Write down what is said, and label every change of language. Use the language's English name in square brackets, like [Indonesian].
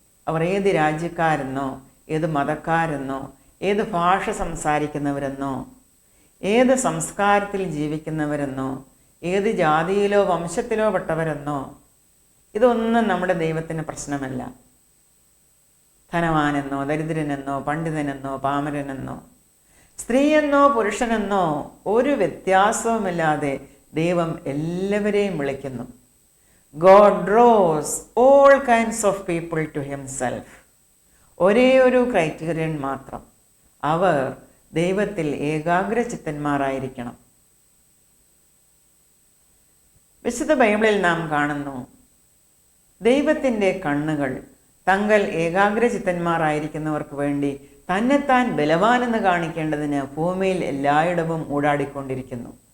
[Malayalam] അവർ ഏത് രാജ്യക്കാരെന്നോ, ഏത് മതക്കാരെന്നോ, ഏത് ഭാഷ സംസാരിക്കുന്നവരെന്നോ, ഏത് സംസ്കാരത്തിൽ ജീവിക്കുന്നവരെന്നോ, ഏത് ജാതിയിലോ വംശത്തിലോ പെട്ടവരെന്നോ, ഇതൊന്നും നമ്മുടെ ദൈവത്തിന് പ്രശ്നമല്ല. ധനവാനെന്നോ ദരിദ്രനെന്നോ പണ്ഡിതനെന്നോ പാമരനെന്നോ സ്ത്രീയെന്നോ പുരുഷനെന്നോ ഒരു വ്യത്യാസവുമില്ലാതെ ദൈവം എല്ലാവരെയും വിളിക്കുന്നു. [English] God draws all kinds of people to himself. [Malayalam] ഒരേ ഒരു ക്രൈറ്റീരിയൻ മാത്രം, അവർ ദൈവത്തിൽ ഏകാഗ്രചിത്തന്മാരായിരിക്കണം. വിശുദ്ധ ബൈബിളിൽ നാം കാണുന്നു, ദൈവത്തിൻ്റെ കണ്ണുകൾ തങ്ങൾ ഏകാഗ്രചിത്തന്മാരായിരിക്കുന്നവർക്ക് വേണ്ടി തന്നെത്താൻ ബലവാനെന്ന് കാണിക്കേണ്ടതിന് ഭൂമിയിൽ എല്ലായിടവും ഊടാടിക്കൊണ്ടിരിക്കുന്നു.